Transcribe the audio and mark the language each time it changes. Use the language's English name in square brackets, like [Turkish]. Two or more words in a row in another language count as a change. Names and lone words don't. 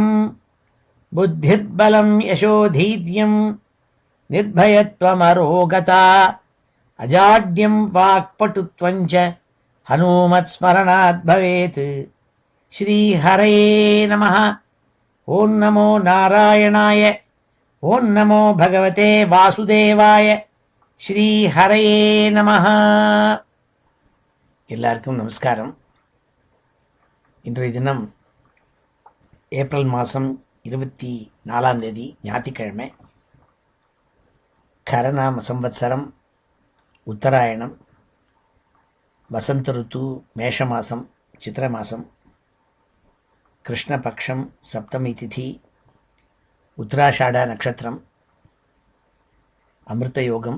[Sanskrit] बुद्धिर्बलं यशोधैर्यं निर्भयत्वमरोगता अजाड्यं वाक्पटुत्वं च हनूमत्स्मरणात् भवेत्। श्रीहरये नमः। ओं नमो नारायणाय, ओं नमो भगवते वासुदेवाय, श्रीहरये नमः. [Tamil] எல்லாருக்கும் நமஸ்காரம். இன்றைய தினம் ஏப்ரல் மாதம் 24 ஞாயிற்றுக்கிழமை. கரநாம சம்வத்சரம் உத்தராயணம், வசந்த ருத்து, மேஷ மாதம், சித்திர மாதம், கிருஷ்ணபக்ஷம், சப்தமி திதி, உத்தராஷாட நட்சத்திரம், அமிர்த யோகம்.